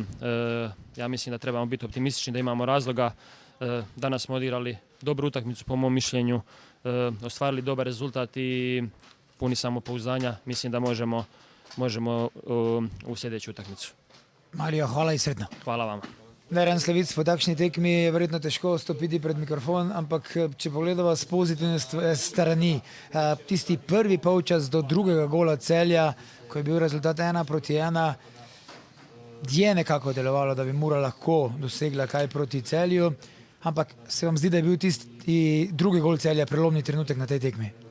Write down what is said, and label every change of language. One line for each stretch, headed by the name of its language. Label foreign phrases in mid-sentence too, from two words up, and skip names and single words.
Croatian: Ja mislim da trebamo biti optimistični, da imamo razloga. Danas smo odigrali dobru utakmicu, po mom mišljenju, ostvarili dobar rezultat i puni samopouzdanja. Mislim da možemo u sljedeću utakmicu.
Slovenian: Mario, hvala in sretno.
Croatian: Hvala vama.
Slovenian: Veren Slavic, po takšni tekmi je verjetno težko stopiti pred mikrofon, ampak če pogledamo z pozitivne strani, tisti prvi polčas do drugega gola Celja, ko je bil rezultat 1-1, je nekako delovalo, da bi Mura lahko dosegla kaj proti Celju, ampak se vam zdi, da je bil tisti drugi gol Celja prelomni trenutek na tej tekmi?